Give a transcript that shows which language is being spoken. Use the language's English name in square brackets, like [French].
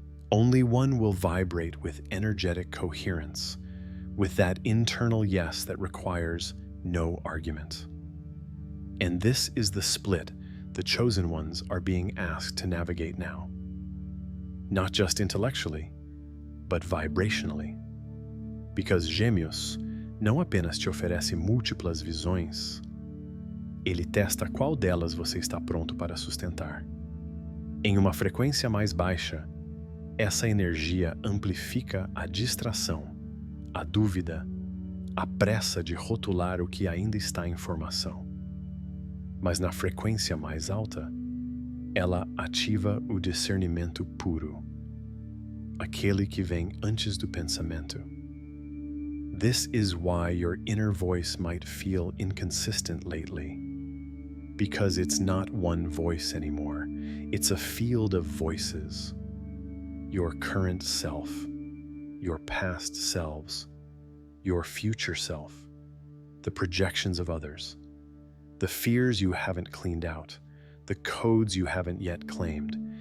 [English] Only one will vibrate with energetic coherence, with that internal yes that requires no argument. And this is the split the chosen ones are being asked to navigate now. Not just intellectually, but vibrationally. Because [Portuguese] Gêmeos não apenas te oferece múltiplas visões, ele testa qual delas você está pronto para sustentar. Em uma frequência mais baixa, essa energia amplifica a distração, a dúvida, a pressa de rotular o que ainda está em formação. Mas na frequência mais alta, ela ativa o discernimento puro. aquele que vem antes do pensamento. [English] This is why your inner voice might feel inconsistent lately, because it's not one voice anymore. It's a field of voices. Your current self, your past selves, your future self, the projections of others, the fears you haven't cleaned out, the codes you haven't yet claimed.